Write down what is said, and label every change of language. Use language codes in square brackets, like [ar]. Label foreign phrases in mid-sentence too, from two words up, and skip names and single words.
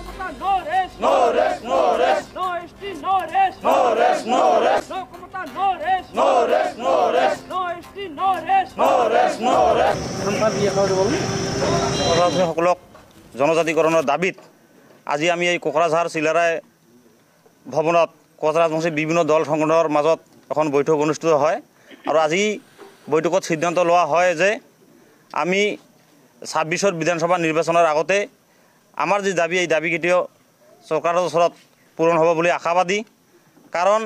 [en] no rest. No rest, no rest. No ST, no rest. No rest, no rest. No Komata, no rest. No rest, no rest. No ST, no rest. No rest, no rest. [as] সকলক জনজাতিকৰণৰ দাবীত আজি আমি এই কোকৰাঝাৰ চিলাৰায় ভৱনত কোকৰাঝাৰবাসী বিভিন্ন দল সংগঠনৰ মাজত এখন বৈঠক অনুষ্ঠিত হয় আৰু আজি বৈঠকত সিদ্ধান্ত লোৱা হয় যে আমি ২৬ৰ বিধানসভা নিৰ্বাচনৰ আগতে আমাৰ যি দাবী এই দাবী কেতিয়াও চৰকাৰৰ ওচৰত পূৰণ হ'ব বুলি আশাবাদী কাৰণ